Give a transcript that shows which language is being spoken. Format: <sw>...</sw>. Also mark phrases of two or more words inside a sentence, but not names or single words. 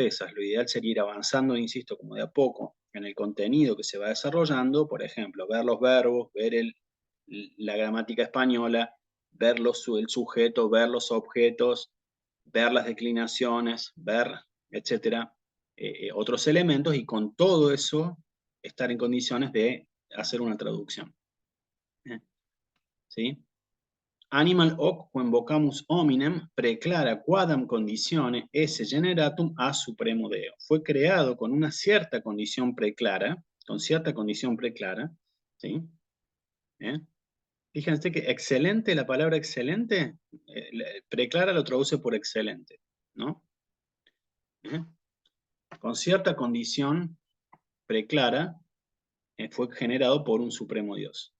<es>Lo ideal sería ir avanzando, insisto, como de a poco, en el contenido que se va desarrollando, por ejemplo, ver los verbos, ver la gramática española, ver el sujeto, ver los objetos, ver las declinaciones, ver, etcétera, otros elementos, y con todo eso estar en condiciones de hacer una traducción. ¿Sí?</es> <la>Animal hoc quem vocamus hominem preclara quadam conditione esse generatum a supremo Deo.</la> <es>Fue creado con una cierta condición preclara, ¿sí? Fíjense que excelente, la palabra excelente, preclara lo traduce por excelente, ¿no? Con cierta condición preclara, fue generado por un supremo Dios.</es>